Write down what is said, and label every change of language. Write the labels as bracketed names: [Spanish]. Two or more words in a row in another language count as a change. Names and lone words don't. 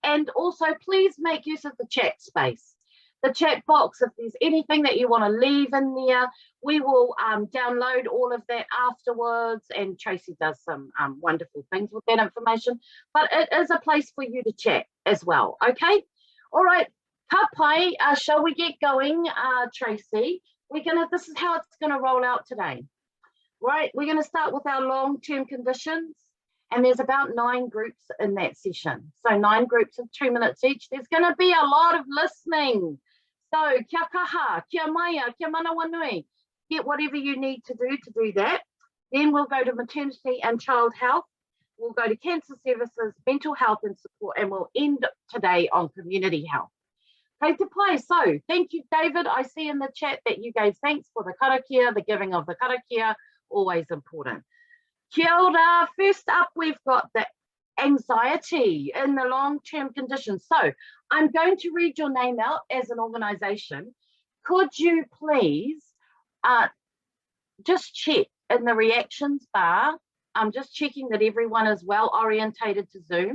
[English] And also please make use of the chat space, the chat box. If there's anything that you want to leave in there, we will download all of that afterwards, and Tracy does some wonderful things with that information, but it is a place for you to chat as well. Okay, all right. [Māori] Ka pai, [English] shall we get going, Tracy? This is how it's gonna roll out today. Right, we're gonna start with our long-term conditions, and there's about 9 groups in that session. So 9 groups of 2 minutes each. There's gonna be a lot of listening. So [Māori] kia kaha, kia maia, kia manawa nui. [English] Get whatever you need to do that. Then we'll go to maternity and child health. We'll go to cancer services, mental health and support, and we'll end today on community health. [Māori] Kei te pai. [English] So thank you, David. I see in the chat that you gave thanks for the karakia, the giving of the karakia, always important. [Māori] Kia ora. [English] First up, we've got the anxiety in the long-term conditions. So I'm going to read your name out as an organisation. Could you please just check in the reactions bar? I'm just checking that everyone is well orientated to Zoom.